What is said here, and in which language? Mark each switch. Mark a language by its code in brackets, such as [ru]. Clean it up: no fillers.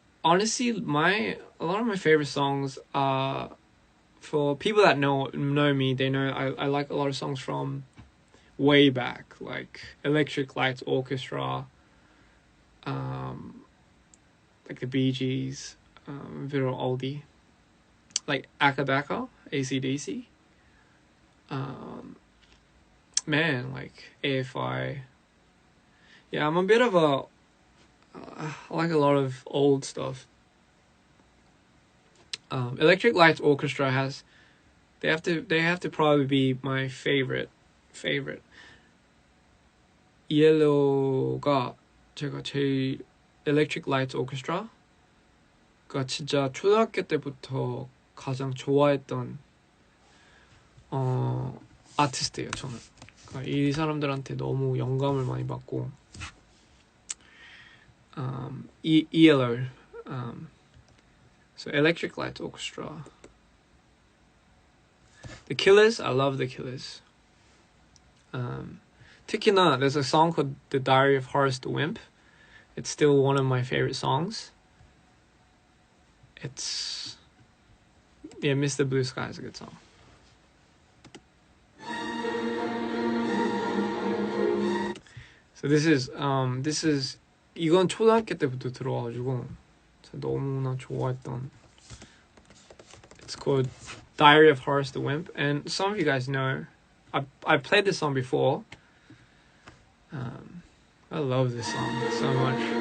[en] honestly, a lot of my favorite songs are, for people that know me, they know I like a lot of songs from way back, like Electric Lights Orchestra, like the Bee Gees, a bit of oldie, like Akadaka, AC/DC, man, like AFI. Yeah, I'm a bit of a, I like a lot of old stuff. Electric Lights Orchestra they have to probably be my favorite. [ko] Yellow가 제가 제일 Electric Lights Orchestra가 진짜 초등학교 때부터 가장 좋아했던 아티스트예요, 저는. 그러니까 이 사람들한테 너무 영감을 많이 받고, ELO, so Electric Lights Orchestra. [en] The Killers, I love The Killers. [ko] 특히나 [en] there's a song called The Diary of Horace the Wimp. It's still one of my favorite songs. It's, yeah, Mr. Blue Sky is a good song. So this is [ko] 이건 초등학교 때부터 들어와가지고 너무나 좋아했던. [en] It's called Diary of Horace the Wimp, and some of you guys know I played this song before. I love this song so much.